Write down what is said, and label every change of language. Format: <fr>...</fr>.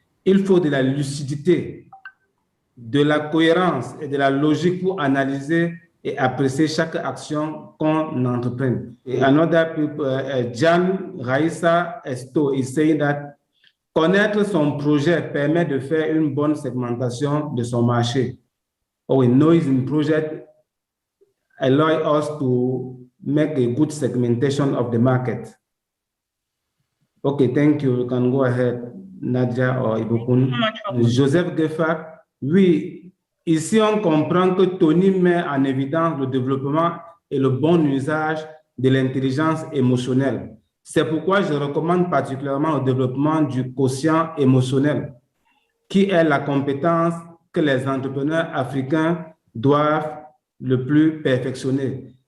<fr>Il faut de la lucidité, de la cohérence et de la logique pour analyser et apprécier chaque action qu'on entreprend. Et</fr> <en>another people, Jan Raissa Esto is saying that</en> <fr>connaître son projet permet de faire une bonne segmentation de son marché.</fr> <en>Oh, knowing project allow us to make a good segmentation of the market. Okay, thank you. You can go ahead, Nadia or Ibukun.</en> <fr>Joseph Gefak, oui, ici on comprend que Tony met en évidence le développement et le bon usage de l'intelligence émotionnelle. C'est pourquoi je recommande particulièrement le développement du quotient émotionnel, qui est la compétence que les entrepreneurs africains doivent le plus perfectionner.</fr>